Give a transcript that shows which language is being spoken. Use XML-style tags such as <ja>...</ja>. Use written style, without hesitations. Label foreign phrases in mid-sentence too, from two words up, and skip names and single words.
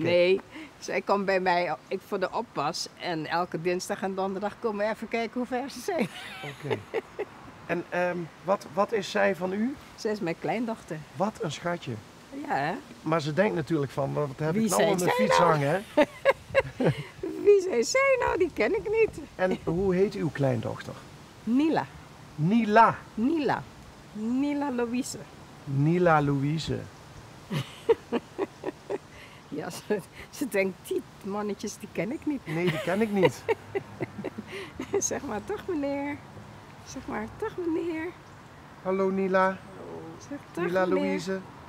<nl>Nee, zij komt bij mij voor de oppas en elke dinsdag en donderdag komen we even kijken hoe ver ze zijn. Oké. En wat is zij van u? Zij is mijn kleindochter. Wat een schatje. Ja, hè? Maar ze denkt natuurlijk van, wat heb Wie ik nou zijn aan de zij fiets nou? hangen, hè? Wie zijn zij nou? Die ken ik niet. En hoe heet uw kleindochter? Nila. Nila. Nila. Nila Louise. Nila Louise. Ja, ze denkt, die mannetjes die ken ik niet. Nee, die ken ik niet. Zeg maar, dag meneer. Zeg maar, dag meneer. Hallo Nila. Zeg, dag Nila meneer. Louise.</nl>